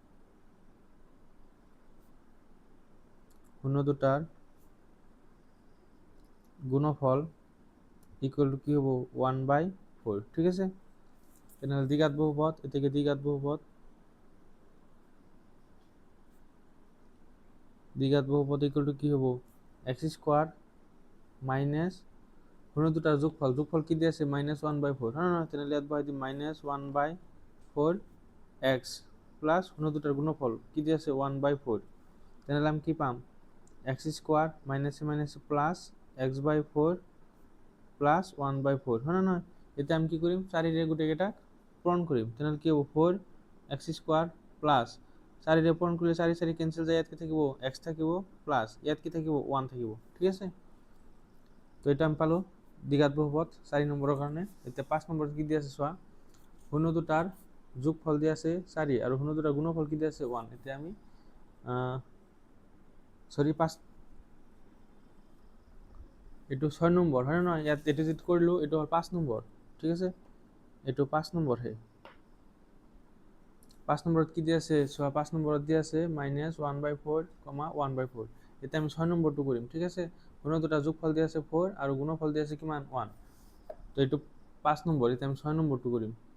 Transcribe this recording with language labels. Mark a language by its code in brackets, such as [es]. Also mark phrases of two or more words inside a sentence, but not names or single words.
[syl] গুণফল [en] equal to [syl] কি হবো 1/4 ঠিক আছে তাহলে দ্বিঘাত বহুপদ এটাকে দ্বিঘাত বহুপদ [en] equal to [syl] কি হবো [en] x square minus [syl] শূন্য দুটার যোগফল কি দিয়ে আছে -1/4 হ্যাঁ না তাহলে ইয়াত বহাই দিম -1/4 [en] x plus [syl] শূন্য দুটার গুণফল কি দিয়ে আছে 1/4 তাহলে আমি কি পাম [en] x square minus plus [syl] x/4 প্লাস 1/4 হ্যাঁ না এতে আমি কি করিম 4 এর গোটেকেইটা পূরণ করিম তাহলে কি হবো [en] 4x square plus [syl] 4 এর পূরণ করলে 4 4 ক্যান্সেল যায় ইয়াত কি থাকিব x থাকিব প্লাস ইয়াত কি থাকিব 1 থাকিব ঠিক আছে তো এটা আমি পালো দ্বিঘাত বহুপদ 4 নম্বরের কারণে এতে 5 নম্বর কি দিয়ে আছে চোৱা শূন্য দুটার যোগফল দিয়ে আছে 4 আর শূন্য দুটার গুণফল কি দিয়ে আছে 1 এতে আমি সরি 5 এটু 6 নম্বর হয় না ইয়াত এটু যেটা করলো এটু 5 নম্বর ঠিক আছে এটু 5 নম্বর হে 5 নম্বর কি দিয়ে আছে 5 নম্বর দিয়ে আছে -1/4, 1/4 এটা আমি 6 নম্বরটু করিম ঠিক আছে শূন্য দুটা যোগফল দিয়ে আছে 4 আর গুণফল দিয়ে আছে কিমান 1 তো এটু 5 নম্বর এটা আমি 6 নম্বরটু করিম